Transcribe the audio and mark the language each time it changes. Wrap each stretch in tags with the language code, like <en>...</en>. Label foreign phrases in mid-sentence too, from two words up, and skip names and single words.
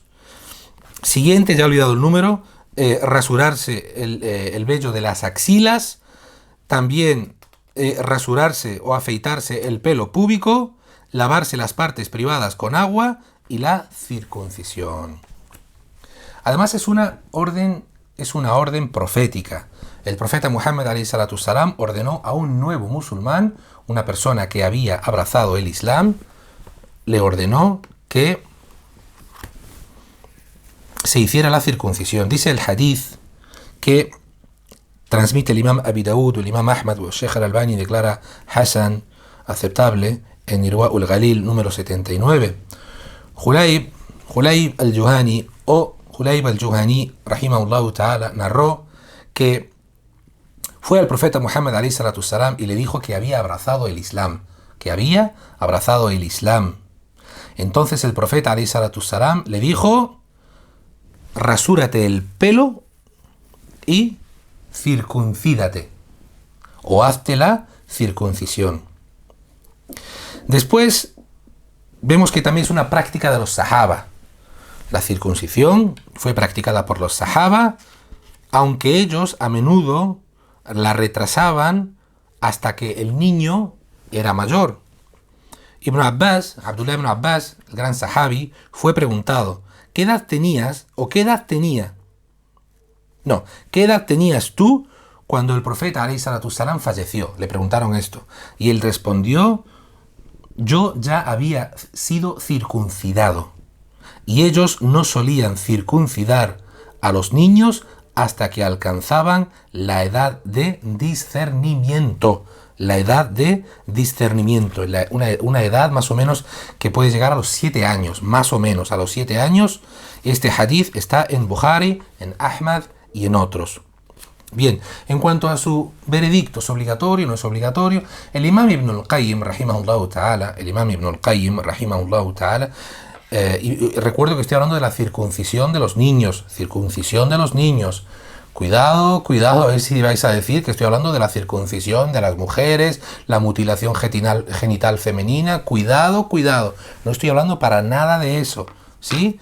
<es>Siguiente, ya he olvidado el número, rasurarse el vello de las axilas, también rasurarse o afeitarse el pelo púbico, lavarse las partes privadas con agua y la circuncisión. Además es una orden profética. El profeta Muhammad</es> <ar>عليه الصلاة والسلام</ar> <es>ordenó a un nuevo musulmán, una persona que había abrazado el Islam, le ordenó que se hiciera la circuncisión. Dice el hadith que transmite el imam Abi Daud, el imam Ahmad, el Sheikh al-Albani declara Hasan, aceptable, en Irwa ul-Ghalil número 79. Julayb al-Juhani o Julayb al-Juhani,</es> <ar>رحمه الله تعالى,</ar> <es>narró que fue al profeta Muhammad</es> <ar>عليه الصلاة والسلام</ar> <es>y le dijo que había abrazado el Islam. Entonces el profeta</es> <ar>عليه الصلاة والسلام</ar> <es>le dijo: rasúrate el pelo y circuncídate, o hazte la circuncisión. Después vemos que también es una práctica de los sahaba. La circuncisión fue practicada por los sahaba, aunque ellos a menudo la retrasaban hasta que el niño era mayor. Abdullah ibn Abbas, el gran sahabi, fue preguntado: ¿qué edad tenías o qué edad tenía? No, ¿qué edad tenías tú cuando el profeta</es> <ar>عليه الصلاة والسلام</ar> <es>falleció? Le preguntaron esto. Y él respondió: yo ya había sido circuncidado. Y ellos no solían circuncidar a los niños hasta que alcanzaban la edad de discernimiento. Una edad más o menos que puede llegar a los 7 años, más o menos a los 7 años. Este hadith está en Bukhari, en Ahmad y en otros. Bien, en cuanto a su veredicto, ¿es obligatorio o no es obligatorio? El imam Ibn al-Qayyim,</es> <ar>رحمه الله تعالى,</ar> <es>y recuerdo que estoy hablando de la circuncisión de los niños. Cuidado, a ver si vais a decir que estoy hablando de la circuncisión de las mujeres, la mutilación genital femenina. Cuidado, no estoy hablando para nada de eso, ¿sí?</es>